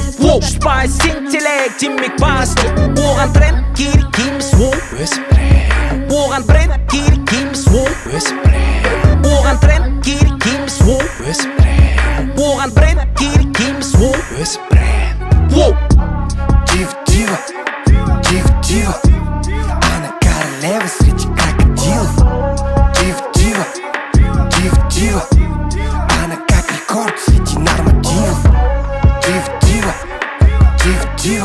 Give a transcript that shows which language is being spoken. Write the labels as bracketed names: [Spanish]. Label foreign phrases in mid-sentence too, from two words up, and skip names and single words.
[Kazakh] 100% интеллект демек басты. Оған тренд керек емес, өзі бренд. Оған тренд керек емес, өзі бренд. Оған тренд керек емес, өзі бренд. Оған тренд керек емес, өзі бренд. [Russian] Дива. Она королева среди крокодилов. Дива. Она как рекорд среди нормативов. Дива.